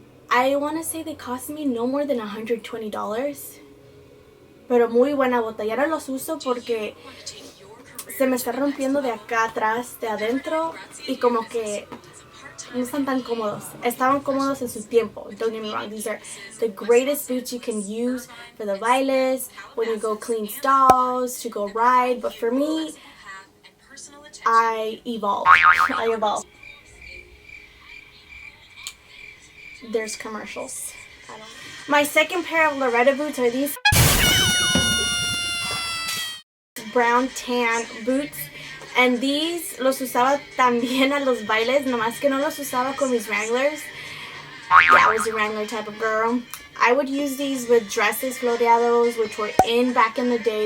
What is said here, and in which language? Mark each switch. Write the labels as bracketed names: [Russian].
[English] I want to say they cost me no more than $120. [Spanish] Pero muy buena bota. Y ahora los uso porque se me está rompiendo de acá atrás, de adentro, y como que no están tan cómodos. Estaban cómodos en su tiempo. [English] Don't get me wrong. These are the greatest boots you can use for the bailes, when you go clean stalls, to go ride. But for me, I evolved. There's commercials. My second pair of Laredo boots are these brown tan boots. And these [Spanish] los usaba también a los bailes, nomás que no los usaba con mis Wranglers. [English] Yeah, I was a Wrangler type of girl. I would use these with dresses, floreados, which were in back in the day.